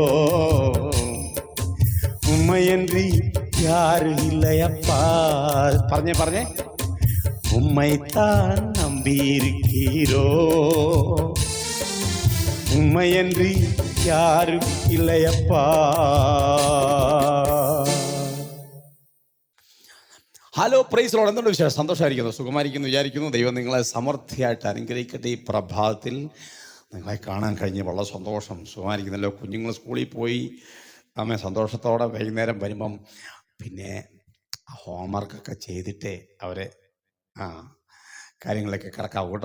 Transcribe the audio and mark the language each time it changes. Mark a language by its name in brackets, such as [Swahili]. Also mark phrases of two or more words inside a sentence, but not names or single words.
[Tamil] உம்மையன்றி யாரு இல்லையப்பா. പറഞ്ഞേ உம்மைத்தான் நம்பி இருக்கிறோ. உம்மையன்றி யாரும் இல்லையப்பா. [English] Hello praise Lord. [Malayalam] എന്തുകൊണ്ട് വിശേഷം? സന്തോഷമായിരിക്കുന്നു, സുഖമായിരിക്കുന്നു വിചാരിക്കുന്നു. ദൈവം നിങ്ങളെ സമൃദ്ധിയായിട്ട് അനുഗ്രഹിക്കട്ടെ. ഈ പ്രഭാതത്തിൽ നിങ്ങളെ കാണാൻ കഴിഞ്ഞ് വളരെ സന്തോഷം. സുഖമായിരിക്കുന്നല്ലോ. കുഞ്ഞുങ്ങൾ സ്കൂളിൽ പോയി അമ്മ സന്തോഷത്തോടെ വൈകുന്നേരം വരുമ്പം പിന്നെ ഹോംവർക്കൊക്കെ ചെയ്തിട്ടേ അവരെ കാര്യങ്ങളിലേക്ക് കിടക്കാം കേട്ടോ.